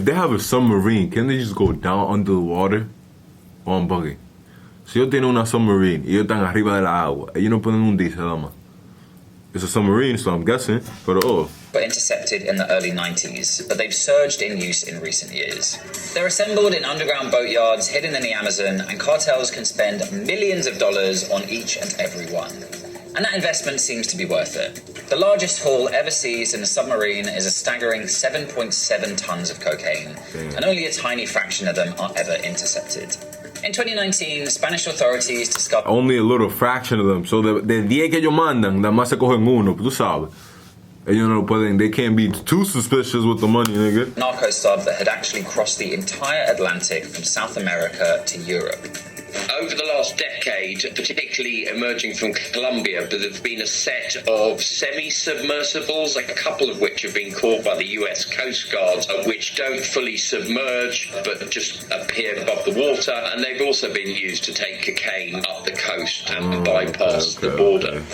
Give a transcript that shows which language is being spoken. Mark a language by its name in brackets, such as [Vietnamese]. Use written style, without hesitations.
[English] If they have a submarine, can they just go down under the water? On buggy. [Spanish] Si ellos tienen una submarine y ellos están arriba de la agua, ellos no pueden hundirse nada más. [English] It's a submarine, so I'm guessing, pero were intercepted in the early 90s, but they've surged in use in recent years. They're assembled in underground boatyards hidden in the Amazon, and cartels can spend millions of dollars on each and every one. And that investment seems to be worth it. The largest haul ever seized in a submarine is a staggering 7.7 tons of cocaine, and only a tiny fraction of them are ever intercepted. In 2019, Spanish authorities discovered... Only a little fraction of them. [Spanish] So de 10 que ellos mandan, nada más se cogen uno, tú sabes. Ellos no pueden, [English] they can't be too suspicious with the money, nigga. Narco sub that had actually crossed the entire Atlantic from South America to Europe. Over the last decade, particularly emerging from Colombia, there's been a set of semi-submersibles, a couple of which have been caught by the US Coast Guard, which don't fully submerge but just appear above the water, and they've also been used to take cocaine up the coast and bypass the border.